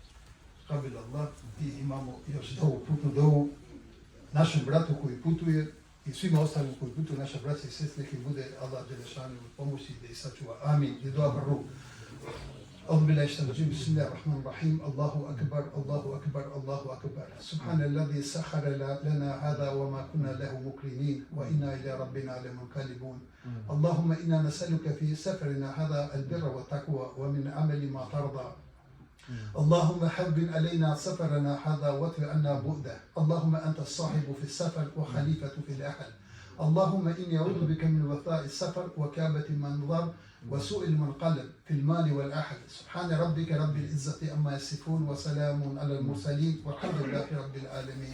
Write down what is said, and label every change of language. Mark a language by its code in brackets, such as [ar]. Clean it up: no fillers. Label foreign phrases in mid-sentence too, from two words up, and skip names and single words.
[ar] قبل الله [bs] i imamo još dovu, putnu dovu našem bratu koji putuje, i svima ostalim koji putuju naša braća i sestre, nek im bude Allah Đelešanu pomoći da ih sačuva. Amin. I dua prvu. [ar] أعوذ بالله من الشيطان الرجيم بسم الله الرحمن الرحيم الله أكبر الله أكبر الله أكبر سبحان الذي سخر لنا هذا وما كنا له مقرنين وإنا إلى ربنا لمنقلبون اللهم إنا نسألك في سفرنا هذا البر والتقوى ومن عمل ما ترضى اللهم حبب علينا سفرنا هذا واتر عنا بؤده اللهم أنت الصاحب في السفر وخليفة في الأهل اللهم إني أعوذ بك من وثاء السفر وكابة المنظر وسوء المنقلب في المال والأهل سبحان ربك رب العزة عما يصفون وسلام على المرسلين والحمد لله رب العالمين.